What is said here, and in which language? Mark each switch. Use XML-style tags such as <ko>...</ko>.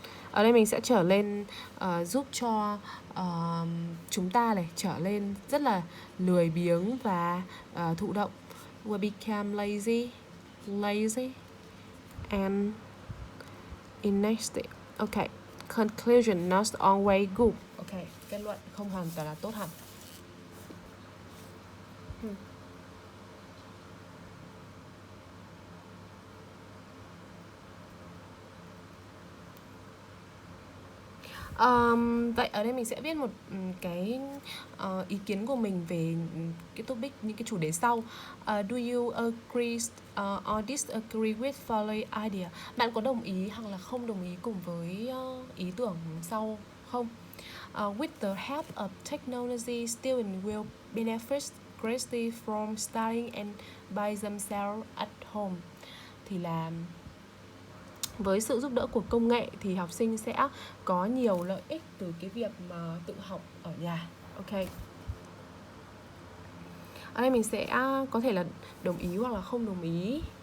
<vi>Ở đây mình sẽ trở lên giúp cho chúng ta này trở lên rất là lười biếng và thụ động.</vi> <en>We become lazy and inactive. Ok. Conclusion not always good. Ok.</en> <vi>Kết luận không hoàn toàn là tốt hẳn. Vậy ở đây mình sẽ viết một cái ý kiến của mình về cái topic, những cái chủ đề sau.</vi> <en>Do you agree or disagree with following idea?</en> <vi>Bạn có đồng ý hoặc là không đồng ý cùng với ý tưởng sau không?</vi> <en>With the help of technology, students will benefit greatly from studying and by themselves at home.</en> <vi>Thì là với sự giúp đỡ của công nghệ thì học sinh sẽ có nhiều lợi ích từ cái việc mà tự học ở nhà. Ok. Ở đây mình sẽ có thể là đồng ý hoặc là không đồng ý.</vi>